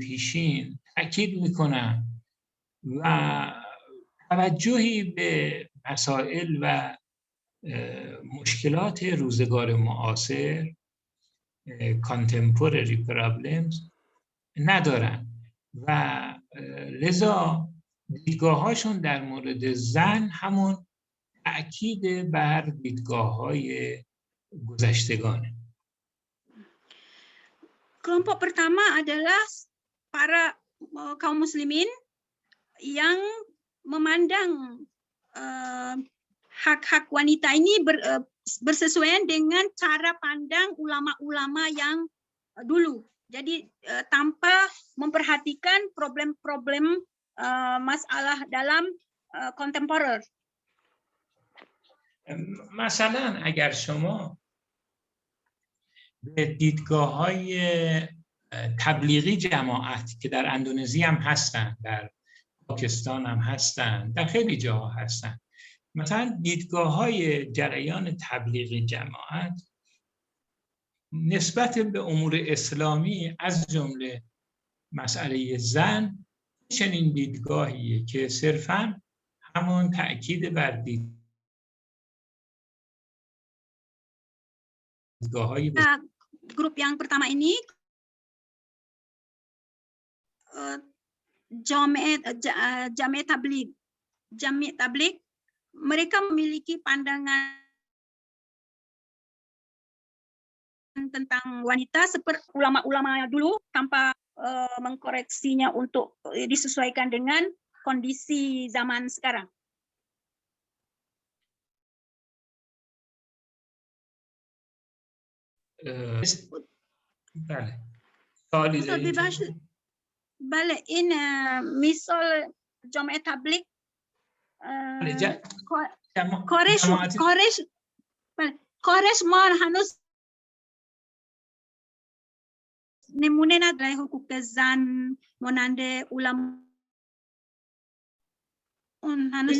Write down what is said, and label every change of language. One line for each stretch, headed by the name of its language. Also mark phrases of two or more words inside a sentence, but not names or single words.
Persian: پیشین تاکید میکنن و توجهی به مسائل و مشکلات روزگار معاصر
English: contemporary problems
Persian: ندارن و لذا دیدگاه‌هاشون در مورد زن همون تأکید بر دیدگاه‌های گذشتگانه.
Indonesian: Kelompok pertama adalah para kaum muslimin yang memandang hak-hak wanita ini bersesuaian dengan cara pandang ulama-ulama yang dulu. Jadi tanpa memperhatikan problem-problem masalah dalam kontemporer.
Persian: مثلا اگر شما به دیدگاه‌های تبلیغی جماعت که در اندونزی هم هستن، در پاکستان هم هستن، در خیلی جاها هستن، مثلا دیدگاه‌های جریان تبلیغی جماعت نسبت به امور اسلامی از جمله مسئله زن چنین دیدگاهیه که صرفاً همون تأکید بر دیدگاه‌های
Indonesian: grup yang pertama ini Jami' Tabligh, mereka memiliki pandangan tentang wanita seperti ulama-ulama dulu tanpa mengkoreksinya untuk disesuaikan dengan kondisi zaman sekarang.
Persian: بله این مثال جامعه تبلیغ کارش ما هنوز نمونه نداره حقوق زن مانند علما اون هنوز